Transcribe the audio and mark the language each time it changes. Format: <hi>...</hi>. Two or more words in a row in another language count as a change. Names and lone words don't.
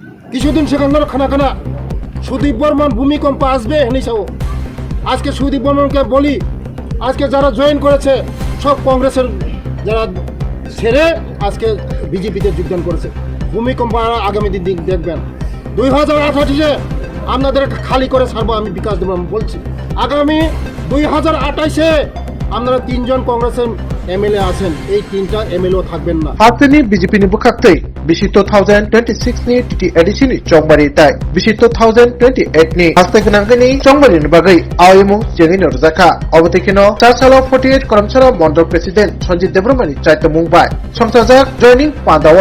<bn>কিছুদিন সেখানে খানা সুদীপ বর্মন ভূমিকম্প আসবে হেনিসাও আজকে সুদীপ বর্মনকে বলি আজকে যারা জয়েন করেছে সব কংগ্রেসের যারা ছেড়ে আজকে বিজেপিতে যোগদান করেছে ভূমিকম্প আগামী দিন দেখবেন 2028-এ আপনাদের খালি করে ছাড়বো আমি বিকাশ দেব বলছি আগামী 2028-এ আপনারা 3 জন কংগ্রেসের এমএলএ আছেন এই 3টা এমএলএ থাকবেন না</bn> <trp>হাতনি বিজেপি ni bukaktei bisi 2026 ni titi edisi ni chongbari tai bisi 2028 ni haste gnangni chongbari ni bagai awimu jengi ni rjaka obotekino 4 salo 48 kormsara mondol president Sanjit Debromani chaito mungbai songsajak joining pandao</trp>